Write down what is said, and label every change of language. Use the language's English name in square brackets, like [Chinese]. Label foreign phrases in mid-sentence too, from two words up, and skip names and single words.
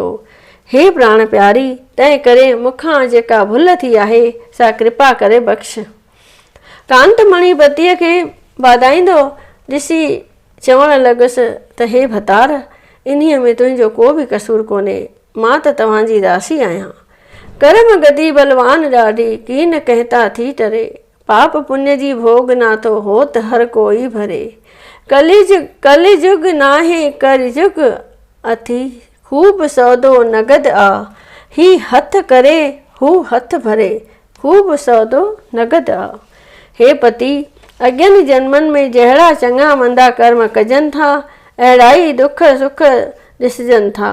[Sindhi] हे प्राण प्यारी, तंहिं करे मूंखां जेका भुल थी आहे सा कृपा करे बख़्श। कांतमणी पतीअ खे वाधाईंदो ॾिसी चवण लॻसि त हे भतार, इन्हीअ में तुंहिंजो को बि कसूर कोन्हे। मां त तव्हांजी दासी आहियां। कर्म गति बलवान ॾाढी, कीन कहता थी टरे, पाप पुण्य जी भोग नाथो होत हर कोई भरे। कलिजुग नाहे करजुग अथी, खूब सौदो नगद आ, ही हथ करे हू हथ भरे, खूब सौदो नगद आ। हे पति, अॻियनि जन्मनि में जहिड़ा चङा मंदा कर्म कजनि था, अहिड़ा ई दुख सुख ॾिसजनि था।